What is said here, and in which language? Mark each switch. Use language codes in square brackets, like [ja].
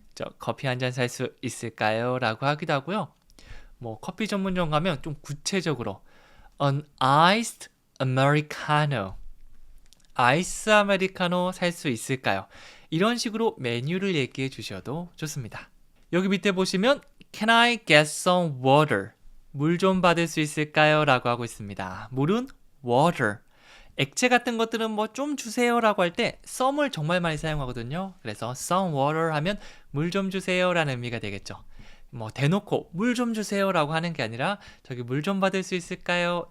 [ko] 저 커피 한 잔 살 수 있을까요? 라고 하기도 하고요. 뭐 커피 전문점 가면 좀 구체적으로 An iced americano. 아이스 아메리카노 살 수 있을까요? 이런 식으로 메뉴를 얘기해 주셔도 좋습니다. [en] 여기 밑에 보시면 Can I get some water? [ko] 물 좀 받을 수 있을까요? 라고 하고 있습니다. 물은 water. 액체 같은 것들은 뭐 좀 주세요 라고 할 때 some을 정말 많이 사용하거든요. 그래서 some water 하면 물 좀 주세요 라는 의미가 되겠죠. 뭐 대놓고 물 좀 주세요 라고 하는 게 아니라 저기 물 좀 받을 수 있을까요?